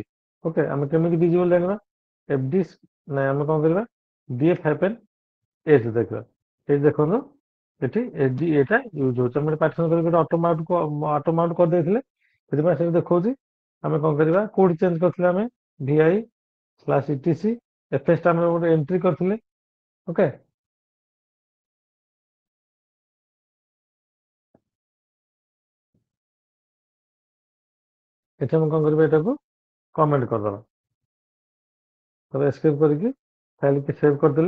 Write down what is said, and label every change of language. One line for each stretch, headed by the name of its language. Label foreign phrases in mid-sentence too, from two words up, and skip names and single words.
Odia: ଓକେ, ଆମେ କେମିତି ବିଜି ବୋଲି ଜାଣିବା, ଏଫଡି ନାଇଁ, ଆମେ କଣ କରିବା,
English: df hyphen h
Odia: ଦେଖିବା। ଏଇ ଦେଖନ୍ତୁ ଏଠି ଏଚଡି ଏଟା ୟୁଜ ହଉଛି। ଆମେ ପାର୍ଟିସନ କରିକି ଅଟୋମାଉଣ୍ଟ କରିଦେଇଥିଲେ, ସେଥିପାଇଁ ସେଠି ଦେଖଉଛି। ଆମେ କଣ କରିବା, କୋଉଠି ଚେଞ୍ଜ କରିଥିଲେ, ଆମେ
English: vi/etc fs
Odia: ଟା ଆମେ ଗୋଟେ ଏଣ୍ଟ୍ରି କରିଥିଲେ। ଓକେ, ଏଠି ଆମେ କଣ କରିବା, ଏଟାକୁ କମେଣ୍ଟ କରିଦବା, ତାପରେ ଏସ୍କେପ୍ କରିକି ଫାଇଲ କି ସେଭ୍ କରିଦେଲେ।